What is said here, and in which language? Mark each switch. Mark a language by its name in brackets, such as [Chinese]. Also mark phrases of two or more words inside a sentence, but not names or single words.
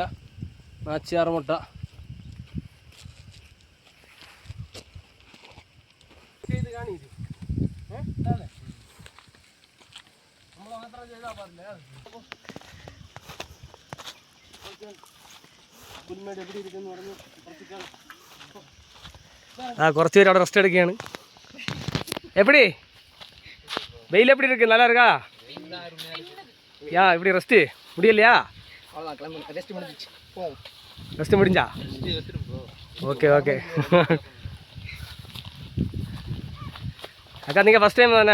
[Malayalam] നാച്ചിയാർമുട്ട. ചെയ്ത് കാണിയില്ലേ അതെ നമ്മൾ മാത്രം ചെയ്താൽ പാടില്ല പുൽമേട് എവിടെ ഇരിക്കുന്നു പറഞ്ഞു കുറച്ചിട്ടാണ് കുറച്ച് പേര് അവിടെ റെസ്റ്റ് എടുക്കുകയാണ്. [Tamil] எப்படி வெயில் எப்படி இருக்கு? நல்லா இருக்கா? யா இப்படி ரெஸ்ட்டு முடியலையா? ரெஸ்ட்டு முடிஞ்சா? [English] okay okay. [Tamil] அக்கா நீங்கள் [English] first time [Tamil] தானே?